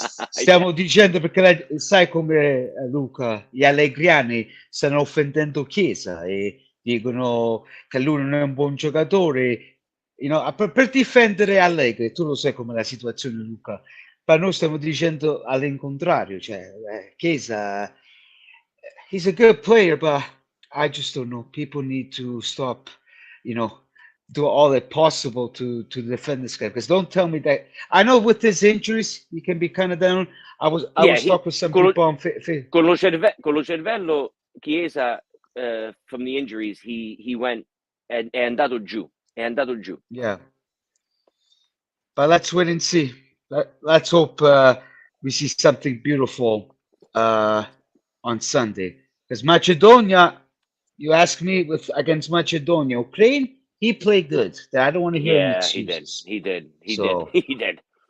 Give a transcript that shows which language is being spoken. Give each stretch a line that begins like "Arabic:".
Italian: Stiamo dicendo perché sai come, Luca, gli allegriani stanno offendendo Chiesa e dicono che lui non è un buon giocatore. Per difendere Allegri, tu lo sai come la situazione, Luca, ma noi stiamo dicendo all'incontrario, cioè Chiesa,
English: he's a good player, but I just don't know. People need to stop, do all it possible to defend this guy. Because don't tell me that. I know with his injuries, he can be kind of down. I was talking with some people on
Italian: con lo cervello, Chiesa,
English: from the injuries, he went
Italian: è andato giù.
English: Yeah. But let's wait and see. Let's hope we see something beautiful on Sunday. Because Macedonia, you ask me against Macedonia, Ukraine, he played good. I don't want to hear any excuses. He did.